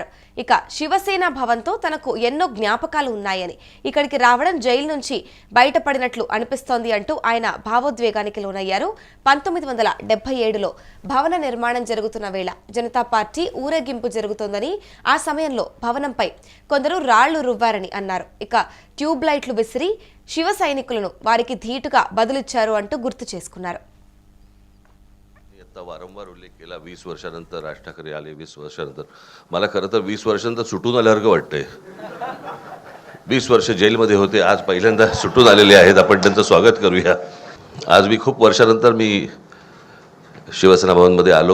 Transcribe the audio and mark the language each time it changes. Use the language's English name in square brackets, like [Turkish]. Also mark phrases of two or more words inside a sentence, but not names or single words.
[Telugu] ఇక శివసేన భవన్తో తనకు ఎన్నో జ్ఞాపకాలు ఉన్నాయని, ఇక్కడికి రావడం జైలు నుంచి బయటపడినట్లు అనిపిస్తోంది అంటూ ఆయన భావోద్వేగానికి లోనయ్యారు. 1977లో భవన నిర్మాణం జరుగుతున్న వేళ జనతా పార్టీ ఊరేగింపు జరుగుతోందని, ఆ సమయంలో భవనంపై కొందరు రాళ్లు రువ్వారని अన్నారు. ఇక ట్యూబ్ లైట్లు విసిరి శివ సైనికులను వారికి ధీటుగా బదులిచ్చారు అంటూ గుర్తు చేసుకున్నారు. [Marathi] वारंवार उल्लेख केला 20 वर्षानंतर राज ठाकरे आले. 20 वर्षानंतर मला खरं तर 20 वर्षानंतर सुटून आल्यासारखं वाटतंय. 20 वर्ष जेलमध्ये होते, आज पहिल्यांदा सुटून आलेले आहेत. आपण त्यांचं स्वागत करूया. आज मी खूप वर्षानंतर मी शिवसेना भवनमध्ये आलो.